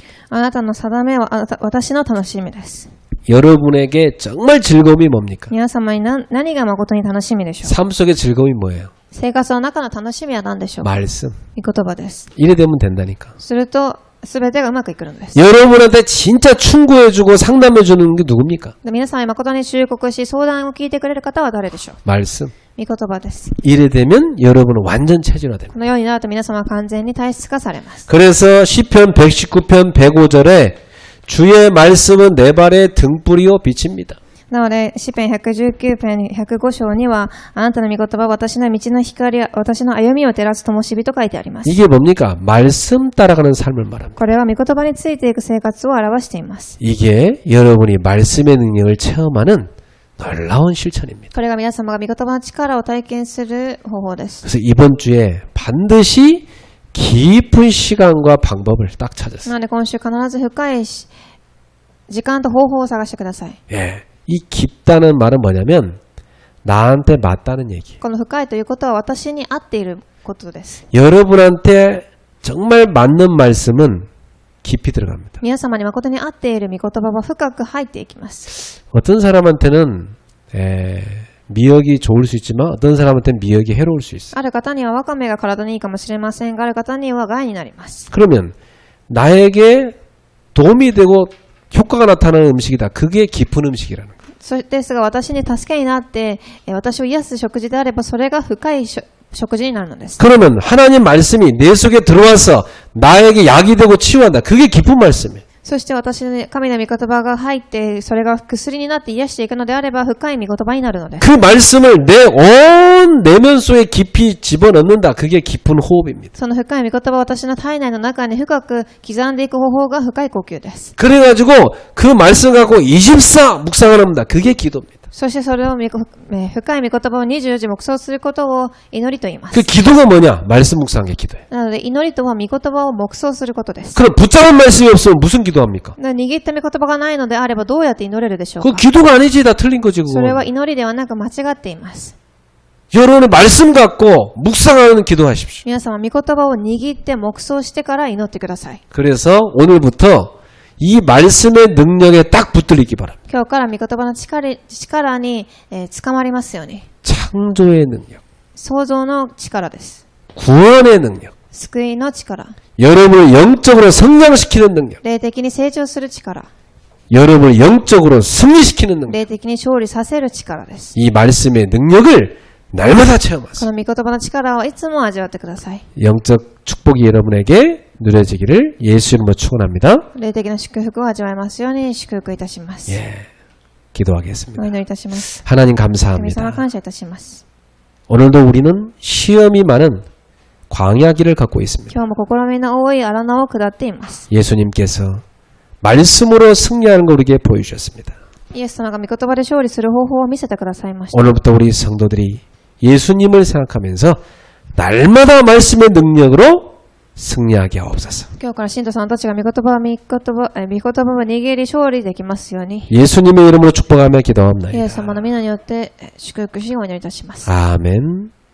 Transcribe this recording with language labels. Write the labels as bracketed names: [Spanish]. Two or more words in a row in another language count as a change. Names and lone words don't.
[Japanese] あなたの定めは私の楽しみです。 [Korean] 여러분에게 정말 즐거움이 뭡니까? [Japanese] 皆様に何が誠に楽しみでしょう。 [Korean] 삶 속의 즐거움이 뭐예요? [Japanese] 生活の中の楽しみは何でしょうか。 [Korean] 말씀. [Japanese] 御言葉です。 [Korean] 이래 되면 된다니까. [Japanese] すると全てがうまくいくのです。 [Korean] 여러분한테 진짜 충고해주고 상담해주는 게 누굽니까? [Japanese] 皆さんに誠に忠告し相談を聞いてくれる方は誰でしょう。 [Korean] 말씀. [Japanese] 御言葉です。 [Korean] 이래 되면 여러분은 완전 체질화됩니다. [Japanese] このようになると皆様は完全に体質化されます。 [Korean] 그래서 시편 119편 105절에 주의 말씀은 내 발의 등불이요 빛입니다. [Japanese] なので、詩編119編105章には、あなたの御言葉は私の道の光、私の歩みを照らす灯火と書いてあります。 [Korean] 이게 뭡니까? 말씀 따라가는 삶을 말합니다. [Japanese] これは御言葉についていく生活を表しています。 [Korean] 이게 여러분이 말씀의 능력을 체험하는 놀라운 실천입니다. [Japanese] これが皆様が御言葉の力を体験する方法です。 [Korean] 그래서 이번 주에 반드시 깊은 시간과 방법을 딱 찾았어요. [Japanese] なので今週必ず深い時間と方法を探してください。 [Korean] 예, 이 깊다는 말은 뭐냐면 나한테 맞다는 얘기. [Japanese] この深いということは私に合っていることです。 [Korean] 여러분한테 정말 맞는 말씀은 깊이 들어갑니다. [Japanese] 皆様に誠に合っている御言葉は深く入っていきます。 [Korean] 어떤 사람한테는 미역이 좋을 수 있지만 어떤 사람한테는 미역이 해로울 수 있어요. [Japanese] ある方にはわかめが体にいいかもしれませんが、ある方には害になります。 [Korean] 그러면 나에게 도움이 되고 효과가 나타나는 음식이다. 그게 깊은 음식이라는 거예요. [Japanese] ですが私に助けになって私を癒す食事であればそれが深い食事になるのです。 [Korean] 그러면 하나님 말씀이 내 속에 들어와서 나에게 약이 되고 치유한다. 그게 깊은 말씀이에요. [Japanese] そして私の神の御言葉が入ってそれが薬になって癒していくのであれば深い御言葉になるのです。 [Korean] 그 말씀을 내 온 내면 속에 깊이 집어넣는다. 그게 깊은 호흡입니다. [Japanese] その深い御言葉を私の体内の中に深く刻んでいく方法が深い呼吸です。 [Korean] 그래가지고 그 말씀 갖고 24 묵상을 합니다. 그게 기도입니다. [Japanese] そしてそれを深い御言葉を24時黙想することを祈りと言いま [Korean] 그 [Japanese] す。 [Korean] 기도가 뭐냐? 말씀 묵상의 기도예요. [Japanese] なので祈りとは御言葉を黙想することです。 [Korean] 그럼 붙잡은 말씀이 없으면 무슨 기도합니까? [Japanese] 握った御言葉がないのであればどうやって祈れるでしょう [Korean] 그거 [Japanese] か。 [Korean] 기도가 아니지. 다 틀린 거지 [Japanese] それは [Korean] 그거. [Japanese] 祈りではなく間違っています。 [Korean] 여러분의 말씀 갖고 묵상하는 기도하십시오. [Japanese] 皆様、御言葉を握って黙想してから祈ってください。 [Korean] 그래서 오늘부터 이 말씀의 능력에 딱 붙들리기 바랍니다. [Japanese] 今日から御言葉の力に、捕まりますように。 [Korean] 창조의 능력, [Japanese] 創造の力です。 [Korean] 구원의 능력, [Japanese] 救いの力。 [Korean] 여러분을 영적으로 성장시키는 능력, [Japanese] 霊的に成長する力。 [Korean] 여러분을 영적으로 승리시키는 능력. [Japanese] 霊的に勝利させる力です。 [Korean] 이 말씀의 능력을 날마다 [Japanese] こ [Korean] 체험하세요. [Japanese] の御言葉の力をいつも味わってください。 [Korean] 영적 축복이 여러분에게 누려지기를 예수 이름으로 축원합니다. [Japanese] 霊的な祝福を味わえますように祝福いたします。 [Korean] 예, 기도하겠습니다. [Japanese] お祈りいたします。 [Korean] 하나님 [Japanese] 神様 [Korean] 감사합니다. [Japanese] 感謝いたします。 [Korean] 오늘도 우리는 시험이 많은 광야길을 걷고 있습니다. [Japanese] 今日も試みの多い荒野を下っています。 [Korean] 예수님께서 말씀으로 승리하는 걸 우리에게 보여주셨습니다. [Japanese] イエス様が御言葉で勝利する方法を見せてくださいました。 [Korean] 오늘부터 우리 성도들이 예수님을 생각하면서 날마다 말씀의 능력으로 승리하게 하옵소서. [Japanese] 今日から信徒さんたちが御言葉を握り勝利できますように。 [Korean] 예수님의 이름으로 축복하며 [Japanese] イエ [Korean] 기도합니다. [Japanese] ス様の皆によって祝福しお祈りいたします。 [Korean] 아멘.